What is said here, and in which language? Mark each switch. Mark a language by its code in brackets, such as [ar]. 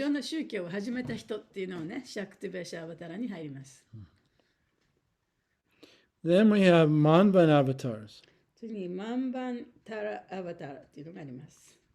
[ja] ろんな宗教を始めた人っていうのをね、シャクティベーシャ・アバタラに入ります。 [en] Then we have Manvan avatars. [ja] 次にマンバンタラ・アバタラっていうのがあります。